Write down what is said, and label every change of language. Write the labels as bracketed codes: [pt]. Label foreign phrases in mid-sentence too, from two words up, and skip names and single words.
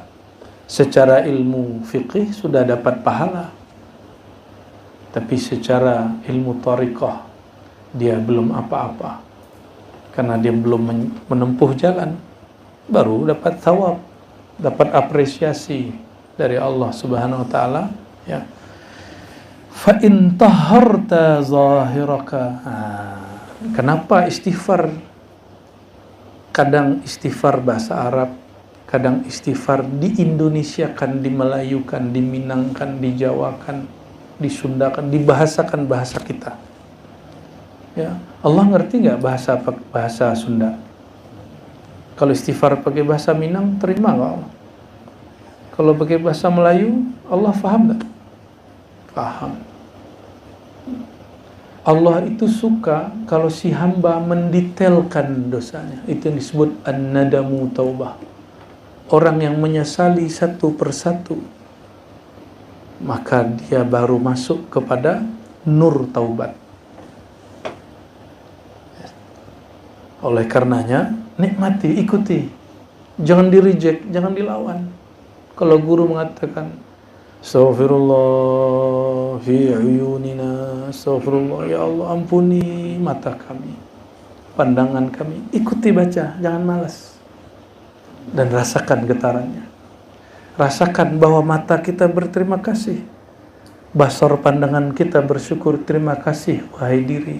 [id] Secara ilmu fiqih sudah dapat pahala, tapi secara ilmu thariqah dia belum apa-apa, karena dia belum menempuh jalan, baru dapat thawab, dapat apresiasi dari Allah [ar] سبحانه وتعالى, [id] ya. [ar] فإن طهرت ظاهرك. [id] Kenapa istighfar? Kadang istighfar bahasa Arab, kadang istighfar di-Indonesiakan, di-Melayukan, diminangkan, dijawakan, disundakan, dibahasakan bahasa kita. Ya, Allah ngerti nggak bahasa Sunda? Kalau istighfar pakai bahasa Minang, terima nggak Allah? Kalau pakai bahasa Melayu, Allah faham nggak? Faham. Allah itu suka kalau si hamba mendetailkan dosanya. Itu yang disebut [ar] الندم توبة. [id] Orang yang menyesali satu persatu, maka dia baru masuk kepada nur taubat. Oleh karenanya, nikmati, ikuti. Jangan di-reject, jangan dilawan. Kalau guru mengatakan, [ar] أستغفر الله في عيوننا, [id] astaghfirullah, ya Allah ampuni mata kami, pandangan kami. Ikuti baca, jangan malas. Dan rasakan getarannya. Rasakan bahwa mata kita berterima kasih. Basar pandangan kita bersyukur, terima kasih wahai diri.